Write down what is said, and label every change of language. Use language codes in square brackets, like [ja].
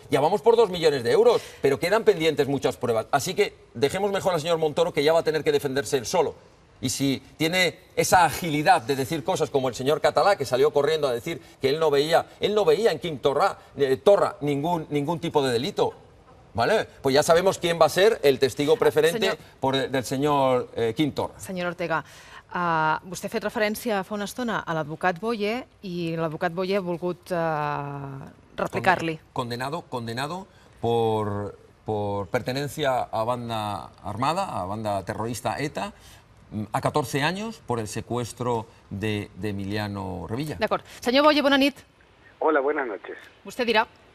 [es] Ya vamos por 2 millones de euros, pero quedan pendientes muchas pruebas. Así que dejemos mejor al señor Montoro, que ya va a tener que defenderse él solo. Y si tiene esa agilidad de decir cosas como el señor Catalá, que salió corriendo a decir que él no veía en Quim Torra ningún tipo de delito, ¿vale? Pues ya sabemos quién va a ser el testigo preferente del señor Quim Torra. [ca] Senyor Ortega, vostè ha fet referència fa una estona a l'advocat Boye i l'advocat Boye ha volgut replicar-li. [es] Condenado por pertenencia a banda armada, a banda terrorista ETA, a 14 años por el secuestro de Emiliano Revilla. [ca] D'acord. Senyor Boye, bona nit. [es] Hola, buenas noches. [ca] Vostè dirà.